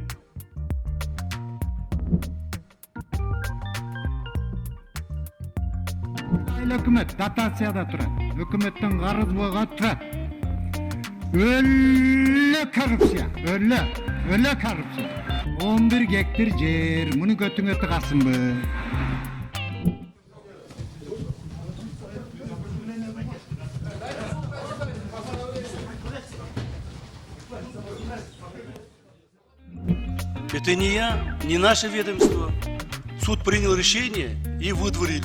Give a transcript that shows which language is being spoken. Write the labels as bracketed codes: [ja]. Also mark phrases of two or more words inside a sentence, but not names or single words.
[ky] Өкмөт дотацияда турат. Өкмөттөн карыз буга турат. Өлө коррупция, өлө коррупция. 11 гектар жер, муну көтүңө тыгасынбы? [ru] Это не я, не наше ведомство. Суд принял решение и выдворили.